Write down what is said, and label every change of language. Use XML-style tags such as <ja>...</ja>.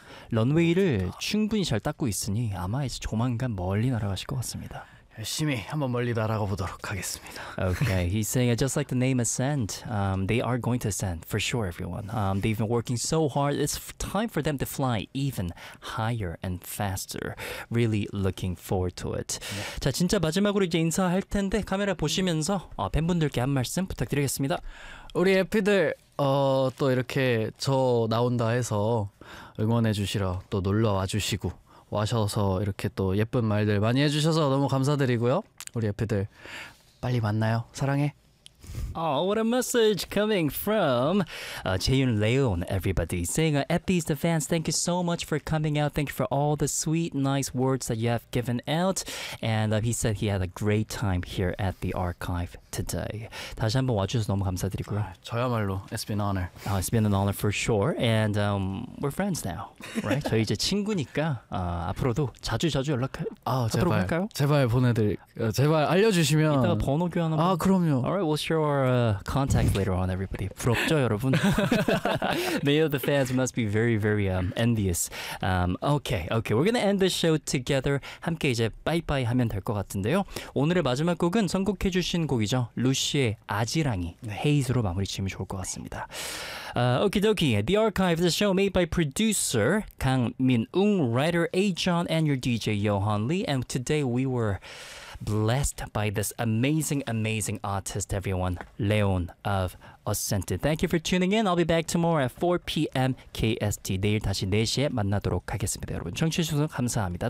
<ko>런웨이를 충분히 잘 닦고 있으니 아마 이제 조만간 멀리 날아가실 것 같습니다. 열심히 한번 멀리 날아가 보도록 하겠습니다.</ko> <en>Okay, he's saying just like the name Ascent, they are going to ascend for sure, everyone. They've been working so hard. It's time for them to fly even higher and faster. Really looking forward to it.</en> <ko>자, 진짜 마지막으로 이제 인사할 텐데 카메라 보시면서 팬분들께 한 말씀 부탁드리겠습니다. 우리 에피들 또 이렇게 저 나온다 해서 응원해 주시러 또 놀러 와주시고 와셔서 이렇게 또 예쁜 말들 많이 해주셔서 너무 감사드리고요. 우리 에피들 빨리 만나요. 사랑해.</ko> <en>Oh, what a message coming from Jaehyun Leon, everybody. Saying, Epi's the fans, thank you so much for coming out. Thank you for all the sweet, nice words that you have given out. And he said he had a great time here at the archive today.</en> <ko>다시 한번 와주셔서 너무 감사드리고요. 저야말로,</ko> <en>it's been an honor. It's been an honor for sure. And we're friends now, right?</en> <ko>저희 이제 친구니까 앞으로도 자주 연락해. 아, 제발, 할까요? 제발 보내드릴게요. 제발 알려주시면. 이따가 번호 교환 한번. 아, 그럼요.</ko> <en>All right, we'll your contact later on, everybody.</en> <ko>부럽죠, 여러분?</ko> <en>Many of the fans must be very, very envious. Okay. We're gonna end the show together.</en> <ko>함께 이제 빠이빠이 하면 될 것 같은데요. 오늘의 마지막 곡은 선곡해 주신 곡이죠. 루시의 아지랑이 네. 헤이즈로 마무리 지으면 좋을 것 같습니다.</ko> <en>Okie dokie. The Archive is a show made by producer Kang Min-ung, writer A-John, and your DJ Yohan Lee. And today we were blessed by this amazing, amazing artist, everyone, Leon of Ascente. Thank you for tuning in. I'll be back tomorrow at 4 p.m. KST.</en> <ko>내일 다시 4시에 만나도록 하겠습니다, 여러분. 청취해 주셔서 감사합니다.</ko>